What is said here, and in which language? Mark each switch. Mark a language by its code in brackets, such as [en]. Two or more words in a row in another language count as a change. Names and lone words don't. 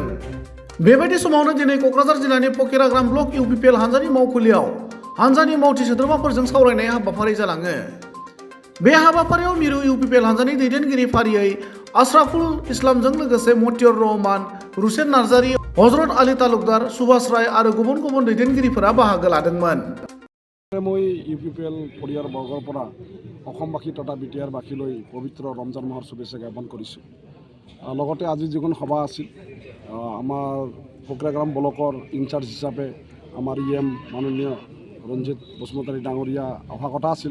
[brx] बेबायदि समावनो दिनै क'क्राझार जिल्लानि फकिराग्राम ब्लक इउपिपिएल हान्जानि मावखुलियाव हान्जानि मावथि सोद्रोमाफोरजों सावरायनाय हाबाफारि जालाङो। बे हाबाफारियाव मिरु इउपिपिएल हान्जानि दैदेनगिरि फारियै आशराफुल इस्लामजों लोगोसे मतिउर रहमान, रुसेन नार्जारी, हजरत आली तालुकदार, सुभाष राय आरो गुबुन गुबुन दैदेनगिरिफोरा बाहागो लादोंमोन। [as] মই ইউপিপিএল পৰিয়ালবৰ্গৰ পৰা অসমবাসী তথা বিটিআৰবাসীলৈ পবিত্ৰ ৰমজান মাহৰ শুভেচ্ছা জ্ঞাপন কৰিছোঁ। লগতে আজি যিখন সভা আছিল আমাৰ ফকিৰাগ্ৰাম ব্লকৰ ইনচাৰ্জ হিচাপে আমাৰ মাননীয় ৰঞ্জিত বসুমতাৰী ডাঙৰীয়া অহা কথা আছিল।